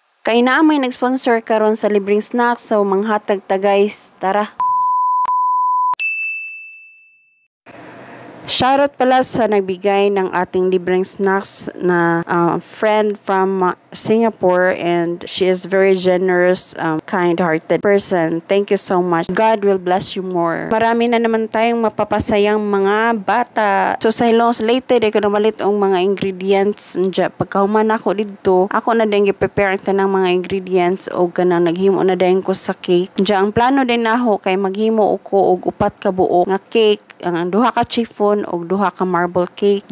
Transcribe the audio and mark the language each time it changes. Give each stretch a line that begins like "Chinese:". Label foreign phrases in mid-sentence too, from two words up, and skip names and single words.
Cebuano: Kay naa may nag-sponsor karon sa libreng snacks, so manghatag ta guys.
Filipino: Tara. Shoutout pala sa nagbigay ng ating libreng snacks na
English: friend from Singapore, and she is very generous, kind-hearted person. Thank you so much. God will bless you more.
Filipino: Marami na naman tayong mapapasayang mga bata.
Cebuano: So sa Hilong Slated, ay ko namalit ang mga ingredients. Pagkahuman ako dito, ako na din i-prepare ang tanang mga ingredients o kanang naghimo na din ko sa cake. Ang plano din ako kay maghimo ko og upat ka buok nga cake, ang duha ka chiffon og duha ka
English: marble cake.